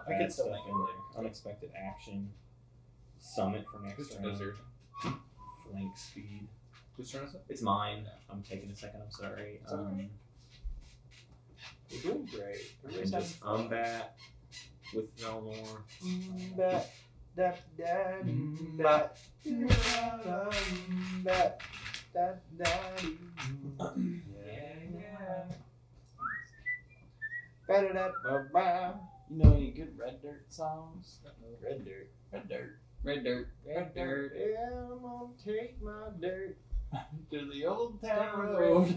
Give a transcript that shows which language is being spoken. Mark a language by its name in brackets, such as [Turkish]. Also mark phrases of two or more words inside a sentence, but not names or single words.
[English] I could bad still stuff make it in work. there. Unexpected action. Summit for next Whose turn round. is your Flank speed. Whose turn is it? It's mine. I'm taking a second. I'm sorry. It's alright. You're doing great. And just unbat with Velnor. Bat, bat, bat, bat, bat, bat, bat. You know any good Red Dirt songs? Red Dirt. Red Dirt. Red dirt. Red Dirt. Yeah, I'm gonna take my dirt To the old town road.